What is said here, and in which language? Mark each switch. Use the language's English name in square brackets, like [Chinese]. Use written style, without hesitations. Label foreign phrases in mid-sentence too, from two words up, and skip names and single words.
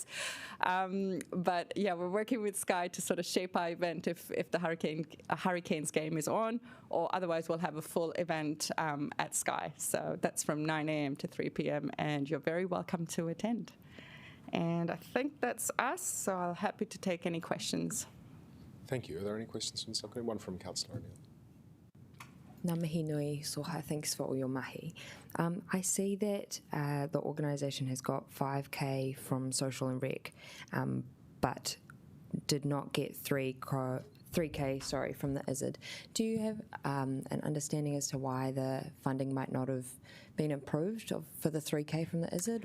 [English] But yeah, we're working with Sky to sort of shape our event if the Hurricanes game is on, or otherwise we'll have a full event at Sky. So that's from 9 a.m. to 3 p.m, and you're very welcome to attend. And I think that's us, so I'm happy to take any questions. Thank you. Are there any questions from the subcommittee? One from Councillor O'Neill. [Māori] Ngā mihi nui, [English] Soha, thanks for all your mahi. I see that the organisation has got 5K from Social and Rec, but did not get 3K 3K, sorry, from the ISID. Do you have an understanding as to why the funding might not have been approved for the 3K from the ISID?